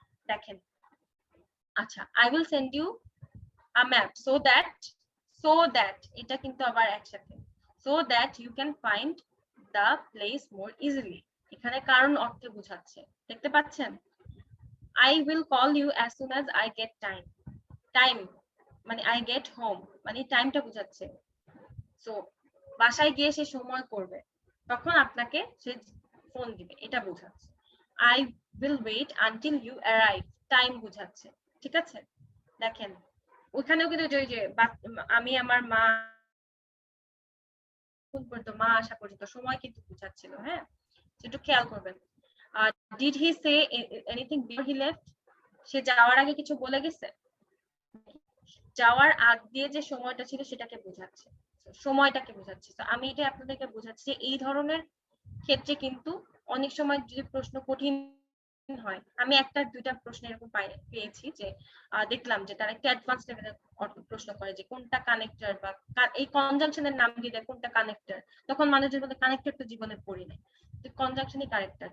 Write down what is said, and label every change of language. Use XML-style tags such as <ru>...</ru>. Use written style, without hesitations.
<bn>দেখেন, আচ্ছা,</bn> <en>I will send you a map so that</en> <bn>এটা কিন্তু আবার একসাথে,</bn> <en>so that you can find the place more easily,</en> <bn>এখানে কারণ অর্থে বোঝাচ্ছে, দেখতে পাচ্ছেন?</bn> <en>I will call you as soon as I get time মানে I get home</en> <bn>মানে টাইমটা বোঝাচ্ছে। সো বাসায় গিয়ে সে সময় করবে, তখন আপনাকে সে ফোন দিবে, এটা বোঝাচ্ছে।</bn> <en>I will wait until you arrive,</en> <bn>time বোঝাচ্ছে, ঠিক আছে? দেখেন ওখানেও কিন্তু যে আমি আমার মা আসা পর্যন্ত সময় কিন্তু বোঝাচ্ছিল, হ্যাঁ একটু খেয়াল করবেন।</bn> <en>Did he say anything before he left?</en> <bn>সে যাওয়ার আগে কিছু বলে গেছে? যাওয়ার আগ দিয়ে যে সময়টা ছিল সেটাকে বোঝাচ্ছে, সময়টাকে বোঝাচ্ছে। তো আমি এটা আপনাদেরকে বোঝাচ্ছি যে এই ধরনের ক্ষেত্রে কিন্তু অনেক সময় যদি প্রশ্ন কঠিন হয়, আমি একটা দুইটা প্রশ্ন এরকম পেয়েছি যে দেখলাম যে তারা একটা অ্যাডভান্স লেভেলের প্রশ্ন করে যে কোনটা কানেক্টর বা এই কনজাংশনের নাম দিয়ে দেয় কোনটা কানেক্টর, তখন মানুষজন বলে কানেক্টর তো জীবনে পড়ি নাই, কনজাংশনই কানেক্টর।</bn>